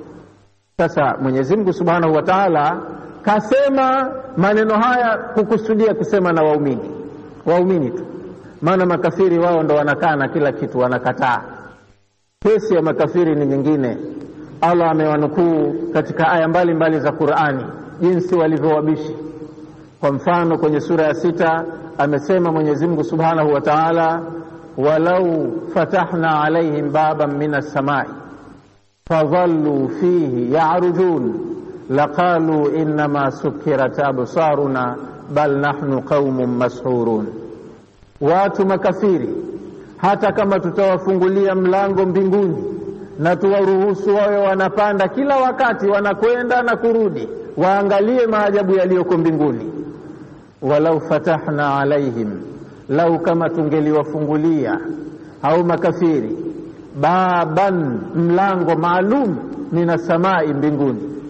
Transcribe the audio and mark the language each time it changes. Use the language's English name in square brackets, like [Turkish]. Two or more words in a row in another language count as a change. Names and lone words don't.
[Swahili] Sasa Mwenyezi Mungu [Arabic] سبحانه وتعالى [Swahili] kasema maneno haya kukusudia kusema na waumini tu, maana makafiri wao ndo wanakaa na kila kitu, wanakataa. Kesi ya makafiri ni nyingine. Allah amewanukuu katika aya mbalimbali za Qur'ani jinsi walivyowabishi. Kwa mfano kwenye sura ya 6 amesema Mwenyezi Mungu [Arabic] سبحانه وتعالى ولو فتحنا عليهم بابا من السماء فظلوا فيه يعرجون لقالوا إنما سكرت أبصارنا بل نحن قوم مسحورون. [Swahili] Watu makafiri hata kama tutawafungulia mlango mbinguni na tuwaruhusu wawe wanapanda kila wakati, wanakwenda na kurudi, waangalie maajabu yaliyoko mbinguni. [Arabic] ولو فتحنا عليهم, [Swahili] lau kama tungeliwafungulia au makafiri baban, mlango maalum, [Arabic] من السماء, [Swahili] mbinguni,